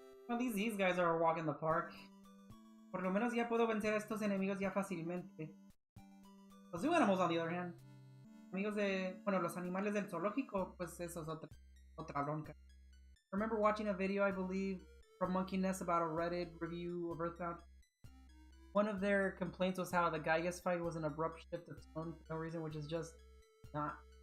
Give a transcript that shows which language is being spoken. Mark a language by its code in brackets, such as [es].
[en] At least these guys are a walk in the park. [es] Por lo menos ya puedo vencer a estos enemigos ya fácilmente. Los [en] zoo animals, on the other hand. [es] Amigos de... Bueno, los animales del zoológico, pues eso es otra bronca. [en] I remember watching a video, I believe, from Monkey Nest about a Reddit review of Earthbound. One of their complaints was how the Gygas fight was an abrupt shift of tone for no reason, which is just not.